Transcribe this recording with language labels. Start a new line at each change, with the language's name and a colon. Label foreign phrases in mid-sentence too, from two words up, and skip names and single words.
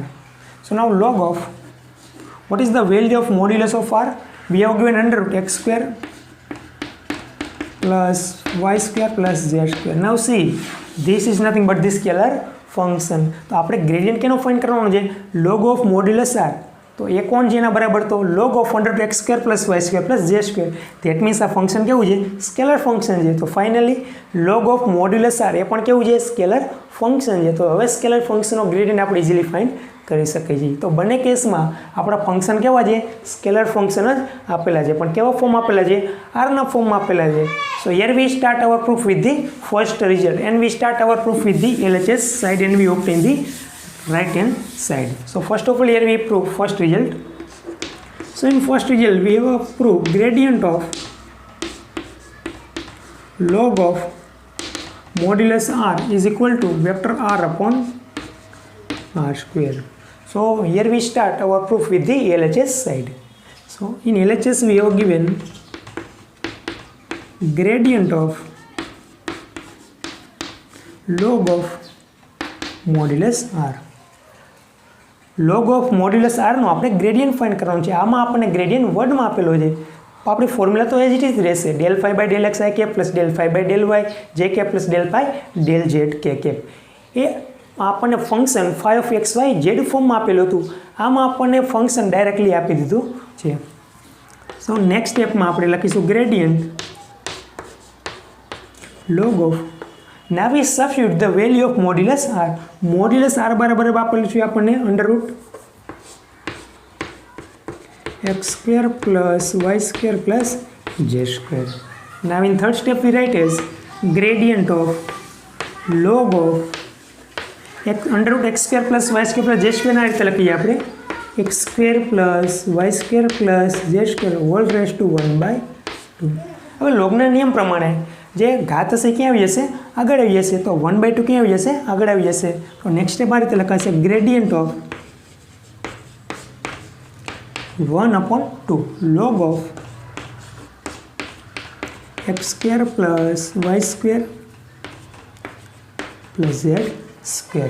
English: So now log of, what is the value of modulus of r? We have given under root x square plus y square plus z square. Now see, this is nothing but the scalar function.
Gujarati: તો આપણે ગ્રેડિયન્ટ કેનો ફાઇન્ડ કરવાનો છે
English: log of modulus r.
Gujarati: તો એ કોણ છે એના બરાબર તો
English: log of under root x square plus y square plus z square. That means
Gujarati: આ ફંક્શન કેવું છે
English: scalar function
Gujarati: છે. તો ફાઇનલી
English: log of modulus r
Gujarati: એ પણ કેવું છે
English: scalar function
Gujarati: છે. તો હવે સ્કેલર ફંક્શનનો ગ્રેડિયન્ટ આપણે
English: easily find
Gujarati: કરી શકીએ છીએ. તો બંને કેસમાં આપણા ફંક્શન કેવા છે
English: scalar function
Gujarati: જ આપેલા છે, પણ કેવા ફોર્મ આપેલા છે આરના ફોર્મમાં આપેલા છે.
English: so here we start our proof with the first result, and we start our proof with the LHS side, and we obtain the right hand side. So first of all here we prove first result. So in first result we have proved gradient of log of modulus r is equal to vector r upon r square. So here we start our proof with the LHS side. So in LHS we have given gradient of log of modulus r. log of modulus r
Gujarati: નો આપણે ગ્રેડિયન્ટ ફાઇન્ડ કરવાનું છે. આમાં આપણને ગ્રેડિયન્ટ વર્ડમાં આપેલો છે. આપણી ફોર્મ્યુલા તો એજ
English: it is
Gujarati: રહેશે
English: del phi by del xi cap plus del phi by del y j cap plus del phi del z k cap.
Gujarati: એ આપણને ફંક્શન
English: phi of xy z
Gujarati: ફોર્મમાં આપેલું હતું, આમાં આપણને ફંક્શન ડાયરેક્ટલી આપી દીધું છે.
English: so next
Gujarati: સ્ટેપમાં આપણે લખીશું
English: gradient log of. Now we substitute the value of modulus r.
Gujarati: Modulus r બરાબર આપેલું છે આપણને
English: √ x² plus y² plus z². Now in third step we write as gradient of log of √x² plus y² plus z²
Gujarati: ના રીતે લખીએ આપણે
English: x² plus y² plus z² whole raised to 1/2.
Gujarati: હવે લોગના નિયમ પ્રમાણે જે ઘાત હશે ક્યાં આવી જશે? આગળ આવી જશે. તો 1/2 ક્યાં આવી જશે? આગળ આવી જશે. તો
English: next step
Gujarati: આ રીતે લખાશે
English: gradient of
Gujarati: 1/2
English: log of x² plus y² plus z².